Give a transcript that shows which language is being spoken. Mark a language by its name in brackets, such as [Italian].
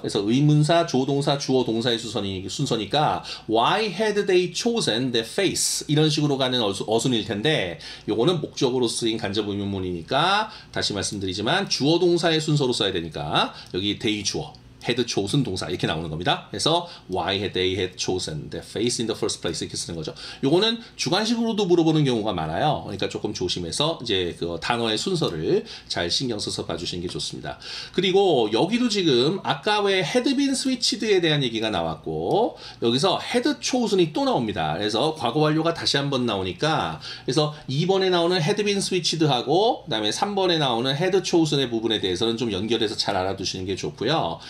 [Korean] 그래서 의문사, 조동사, 주어 동사의 순서니까 [English] why had they chosen their face [Korean] 이런 식으로 가는 어순일 텐데 요거는 목적으로 쓰인 간접 의문문이니까 다시 말씀드리지만 주어 동사의 순서로 써야 되니까 여기 they 주어 had chosen 동사 이렇게 나오는 겁니다. 그래서 [English] why had they had chosen the face in the first place [Korean] 이렇게 쓰는 거죠. 요거는 주관식으로도 물어보는 경우가 많아요. 그러니까 조금 조심해서 이제 그 단어의 순서를 잘 신경 써서 봐주시는 게 좋습니다. 그리고 여기도 지금 아까 왜 had been switched에 대한 얘기가 나왔고 여기서 had chosen이 또 나옵니다. 그래서 과거 완료가 다시 한번 나오니까 그래서 2번에 나오는 had been switched하고 그다음에 3번에 나오는 had chosen의 부분에 대해서는 좀 연결해서 잘 알아두시는 게 좋고요.